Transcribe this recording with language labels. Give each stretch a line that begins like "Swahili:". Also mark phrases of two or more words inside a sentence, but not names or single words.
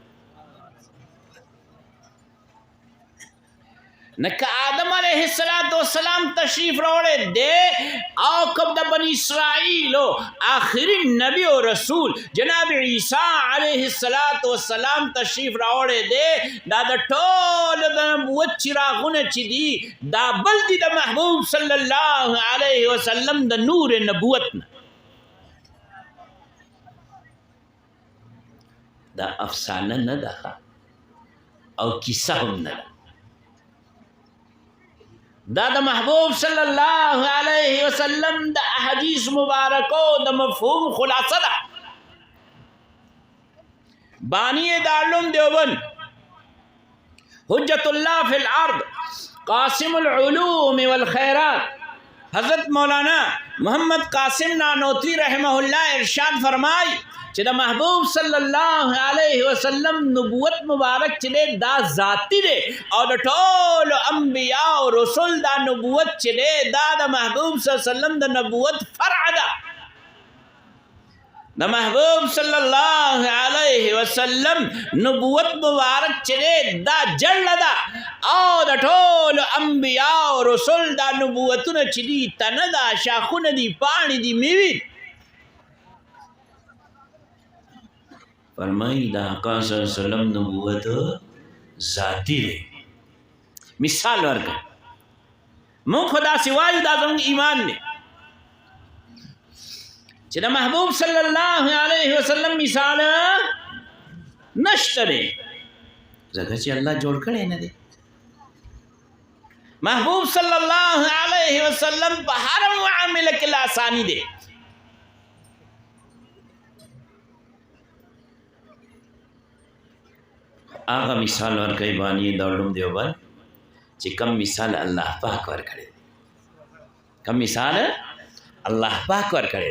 Pashto: نکه آدم
Arabic: علیہ السلام
Pashto: تشریف راوڑے دے او کب دا بنی اسرائیل آخری نبی و رسول جناب عیسیٰ
Arabic: علیہ السلام
Pashto: تشریف راوڑے دے دا ټول د نبوت چراغونه چې دی دا بل دی د محبوب
Arabic: صلی اللہ علیہ وسلم
Pashto: د نور نبوت نه. دا افسانه نه ده او کیسه هم نه ده، دا د محبوب
Arabic: صلی اللہ علیہ وسلم
Pashto: د احادیث مبارکو د مفہوم خلاصه ده. بانی دارالعلوم دیوبند
Arabic: حجت اللہ فی الارض قاسم العلوم والخیرات
Pashto: حضرت مولانا محمد قاسم نانوتوی
Arabic: رحمہ اللہ
Pashto: ارشاد فرمائی چې د محبوب
Arabic: صلی الله علیه وسلم
Pashto: نبوت مبارک چې دا ذاتی دی او د ټول انبیاء او رسول دا نبوت چې دا د محبوب
Arabic: صلی الله علیه وسلم
Pashto: د نبوت فرع ده. د محبوب
Arabic: صلی الله علیه وسلم
Pashto: نبوت مبارک چې دا جړ ده او د ټول انبیاء او رسول دا نبوتونه چې دي تنه ده، شاخونه دي، پاڼې دي، میوې. فرمائی دا آقا
Arabic: صلی اللہ علیہ وسلم
Pashto: نبوت ذاتی دی. مثال ورکا مون خدا سوائی دا زمون ایمان دی چې دا محبوب
Arabic: صلی اللہ علیہ وسلم
Pashto: مثال نشته دی ځکه چې الله جوړ کړی نه دی. محبوب
Arabic: صلی اللہ علیہ وسلم
Pashto: په هر معامله کې آسانی دی. آغا مثال ورکړي بانی دارالعلوم دیوبند چې کم مثال الله پاک ورکړي، کم مثال الله پاک ورکړي.